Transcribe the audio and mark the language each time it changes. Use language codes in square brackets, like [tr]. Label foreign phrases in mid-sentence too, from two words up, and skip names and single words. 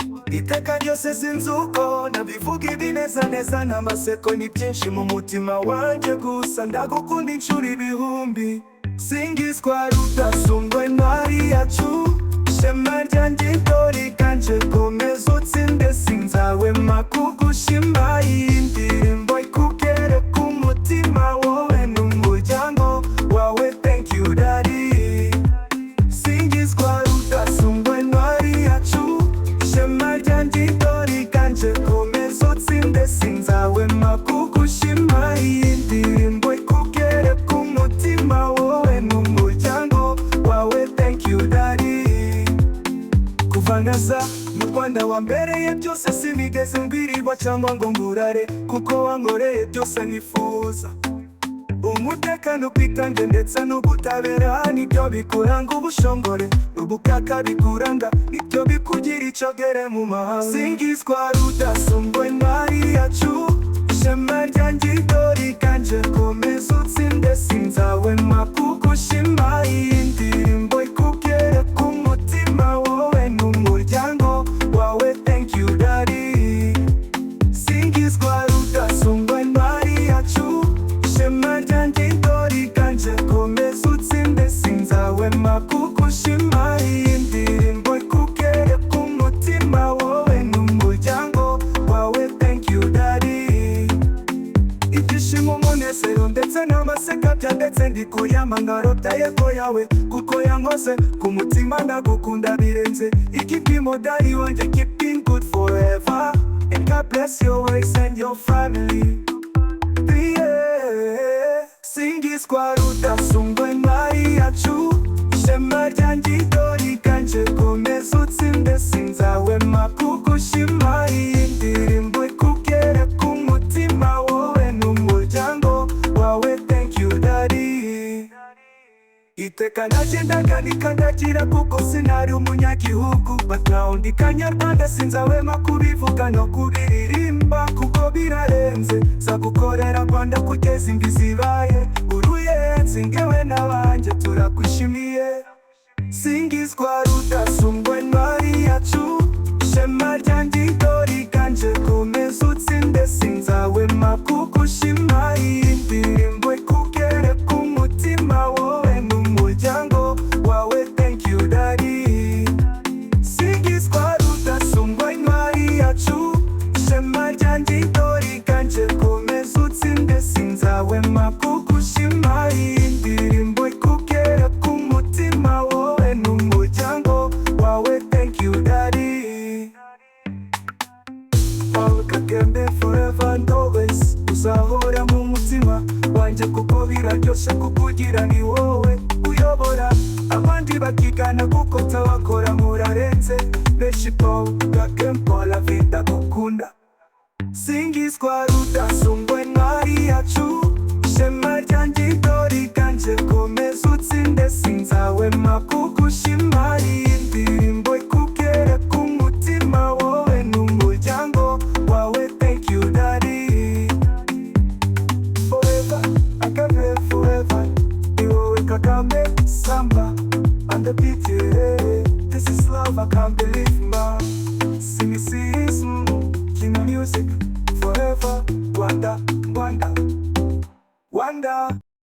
[rw] Iteka ryose sinzi uko nabivuga ibi neza neza, n'amaseko ni byinshi mu mutima wanjye, gusa ndagukunda inshuro ibihumbi. Singizwa rudasumbwa intwari yacu, ishema ryanjye, dore iganje, komeza utsinde, sinzahwema kugushima. Iyi ndirimbo ikugere ku mutima, wowe n'umuryango wawe, [en] thank you daddy. [rw] Singizwa rudasumbwa intwari yacu, ishema ryanjye, dore iganje, komeza utsinde, sinzahwema kugushima. Iyi ndirimbo ikugere ku mutima, wowe n'umuryango wawe, [en] thank you daddy. [rw] Kuva naza mu Rwanda wambereye byose, sinigeze ngwirirwa cyangwa ngo ngurare, kuko wankoreye byose nifuza. Umutekano, ubwitange ndetse n'ubutabera nibyo bikuranga, ubushongore, ubukaka bikuranga, nibyo bikugira icyogere mu mahanga. Singizwa rudasumbwa intwari yacu, ishema ryanjye, dore iganje, komeza utsinde, sinzahwema kugushima. Iyi ndirimbo ikugere ku mutima, wowe n'umuryango wawe, [en] thank you daddy. [rw] Singizwa rudasumbwa intwari yacu, ishema ryanjye, dore iganje, komeza utsinde, sinzahwema kugushima. Iyi ndirimbo ikugere ku mutima, wowe n'umuryango wawe, [en] thank you daddy. [rw] Ibyishimo, umunezero ndetse n'amaseka byandetse ndi kuyama nka rota yego yawe, kuko yankoze ku mutima, ndagukunda birenze igipimo, daddy wanjye, [en] keep being good forever, and God bless your ways and your family. Yeah. [rw] Singizwa rudasumbwa intwari yacu, ishema ryanjye, dore iganje, komeza utsinde, sinzahwema kugushima. Iyi ndirimbo ikugere ku mutima, wowe n'umuryango wawe, [en] thank you daddy. [rw] Iteka nagendaga nikandagira, kuko sinari umunyagihugu, [en] but now [rw] ndi Kanyarwanda, sinzahwema kubivuga no kubiririmba, kuko birarenze. Nzagukorera Rwanda kugeza imvi zibaye uruyenzi, ngewe n'abanjye turagushimiye. Singizwa rudasumbwa intwari yacu, ishema ryanjye, dore iganje, komeza utsinde, sinzahwema kugushima. Iyi ndirimbo ikugere ku mutima, wowe n'umuryango wawe, [en] thank you daddy. [rw] Singizwa rudasumbwa intwari yacu, ishema ryanjye, dore iganje, komeza utsinde, sinzahwema kugushima. Iyi ndirimbo ikugere ku mutima, wowe n'umuryango wawe, [en] thank you daddy. Paul Kagame forever and always, [rw] uzahora mu mutima wanjye, kuko biraryoshe kukugira, ni wowe uyobora abandi bakigana, kuko utabakora murarenze benshi. Paul Kagame, Paul Avida gukunda. Singizwa rudasumbwa intwari yacu, ishema ryanjye, dore iganje, komeza utsinde, sinzahwema kugushima. Iyi ndirimbo ikugere ku mutima, wowe n'umuryango wawe, [en] thank you daddy. Forever, Kagame forever, [rw] ni wowe [en] Kagame Samba, and the beat, yeah. This is love, I can't believe, man. Sing it, sing it, mm, Kina music, forever, Rwanda, Rwanda, Rwanda.